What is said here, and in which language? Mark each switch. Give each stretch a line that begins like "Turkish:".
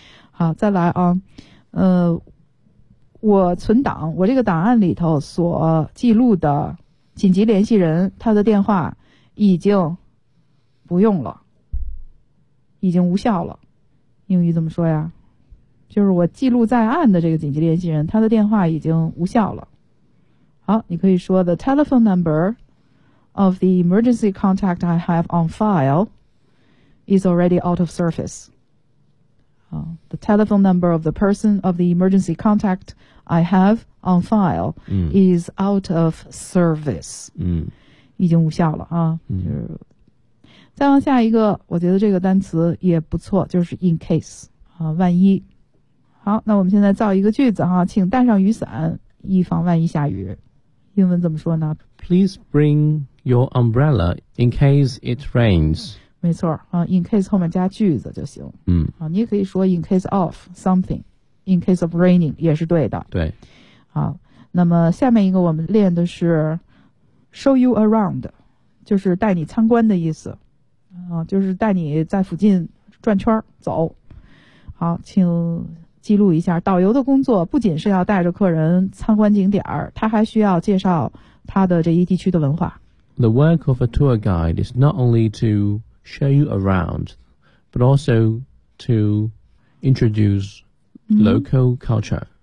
Chinese: 好，再来啊，我存档，我这个档案里头所记录的紧急联系人他的电话已经不用了，已经无效了。英语怎么说呀就是我记录在案的这个紧急联系人，他的电话已经无效了。好，你可以说
English: the telephone number of the emergency contact I have on file is already out of service. The telephone number of the person of the emergency contact I have on file is out of service. 嗯，
Chinese: 已经无效了啊。嗯，再往下一个，我觉得这个单词也不错，就是 in case 啊，万一。好，那我们现在造一个句子哈，请带上雨伞，以防万一下雨。英文怎么说呢？
English: Please bring your umbrella in case it rains.
Chinese: 没错啊， in case 后面加句子就行。嗯，啊，你也可以说
English: in case of something, in case of raining
Chinese: 也是对的。对，好，那么下面一个我们练的是 show you around, 就是带你参观的意思。啊，就是带你在附近转圈走。好，请记录一下，导游的工作不仅是要带着客人参观景点，他还需要介绍他的这一地区的文化。
English: The work of a tour guide is not only to show you around, but also to introduce local culture.